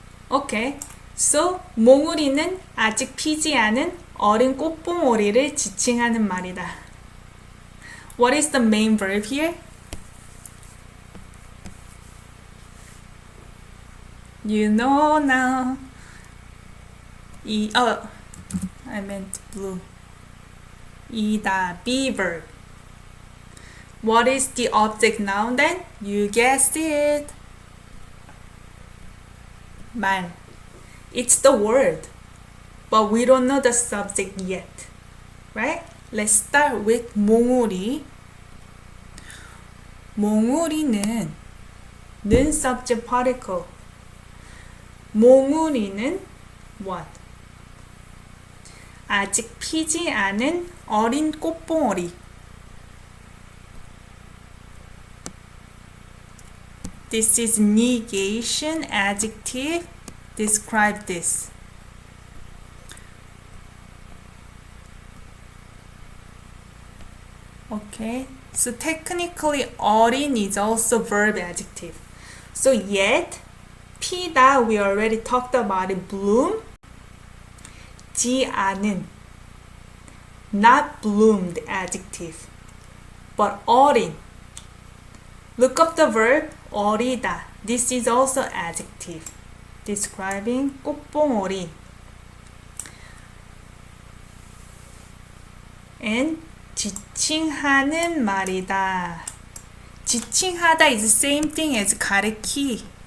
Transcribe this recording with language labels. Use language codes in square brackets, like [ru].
[en] Okay, so [ko] 몽우리는 아직 피지 않은 어린 꽃봉오리를 지칭하는 말이다. [en] What is the main verb here? You know now. I meant blue. 이다, be verb. What is the object noun then? You guessed it. [ko] 말. [en] It's the word, but we don't know the subject yet. Right? Let's start with 몽우리. 몽우리는 는 subject particle. 몽우리는 what? [ko] 아직 피지 않은 어린 꽃봉오리. [en] This is negation adjective. Describe this. Okay, so technically 어린 is also verb adjective. So yet, 피다 we already talked about it. bloom. 지 않은, not bloomed adjective. But 어린. Look up the verb 어리다. This is also adjective describing 꽃봉오리. [ko] And 지칭하는 말이다. [en] 지칭하다 is the same thing as 가리키다.